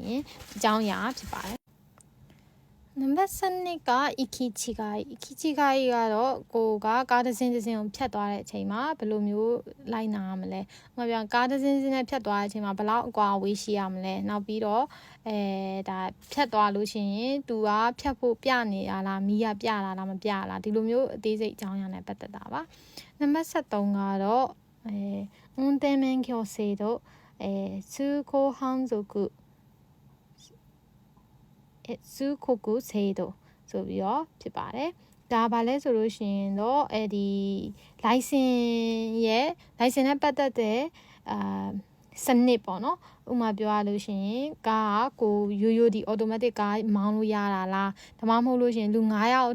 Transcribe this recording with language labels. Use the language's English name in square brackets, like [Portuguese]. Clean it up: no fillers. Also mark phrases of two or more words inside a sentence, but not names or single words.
[Burmese] ရာဖြစ်ပါတယ်နံပါတ်7က ikichigai ကတော့ကိုကကားတစ်စင်းကိုဖြတ်သွားတဲ့အချိန်မှာဘယ်လိုမျိုးလိုက်နာရမလဲ။ဥပမာပြောကားတစ်စင်းနဲ့ဖြတ်သွားတဲ့အချိန်မှာဘယ်လောက်အကွာအဝေးရှိရမလဲ။နောက်ပြီးတော့ဒါဖြတ်သွားလို့ရှိရင်သူကဖြတ်ဖို့ပြနေရလားမီးကပြလာလားမပြလားဒီလိုမျိုးအသေးစိတ်အကြောင်းအရာနဲ့ပတ်သက်တာပါ။နံပါတ်73ကတော့ [Japanese] 運転免許制度通行反則 [Burmese] စုခုကုစေတို့ဆိုပြီးတော့ဖြစ်ပါတယ်ဒါဘာလဲဆိုလို့ရှိရင်တော့ဒီ license နဲ့ပတ်သက်တဲ့စနစ်ပေါ့နော်ဥပမာပြောရလို့ရှိရင်ကားကိုရိုးဒီ automatic ကားမောင်းလို့ရတာလားဒါမှမဟုတ်လို့ရှိရင်လူ9ယောက်